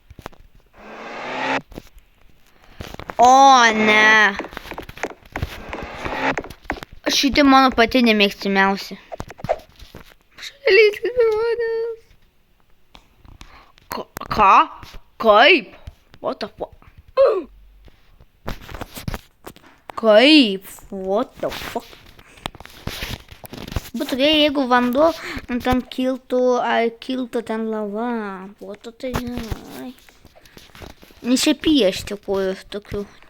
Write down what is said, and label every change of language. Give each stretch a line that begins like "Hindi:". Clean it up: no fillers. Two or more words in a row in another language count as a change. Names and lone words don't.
Lithuanian: O, ne. Šitai mano pati nemėgstimiausia. Šalytis be manęs. Ką? Kaip?
English: What the fuck? Kaip? What the fuck?
Lithuanian: Būtų gerai, jeigu vanduo ten kiltų ten lava. Būtų tai gerai. Nesipiešti kojų tokių.